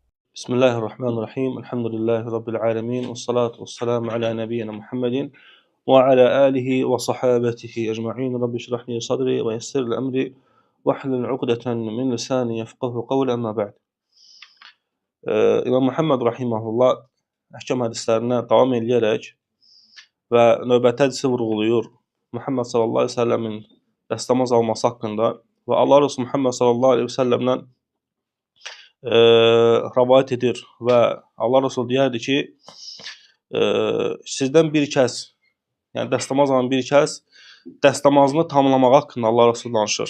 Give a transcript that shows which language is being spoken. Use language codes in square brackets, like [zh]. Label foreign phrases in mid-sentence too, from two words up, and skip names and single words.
[ar] بسم الله الرحمن الرحيم. الحمد لله رب العالمين. والصلاة والسلام على نبينا محمد وعلى آله وصحابته أجمعين. رب اشرح لي صدري ويسر لي أمري واحلل عقدة من لساني يفقهوا قولي أما بعد. [az] İmam Muhammed rahimehullah əhkam hədislərinə davam edərək və növbəti hədisi vurğulayır. Muhammed [ar] صلى الله عليه وسلم [az] dəstəmaz alması haqqında və Allah Resulü Muhammed [ar] صلى الله عليه وسلم [az] rəvayət edir və Allah Resulü deyərdi ki, sizdən bir kəs, yəni dəstəmaz alan bir kəs dəstəmazını tamamlamaq haqqında Allah Resulü danışır.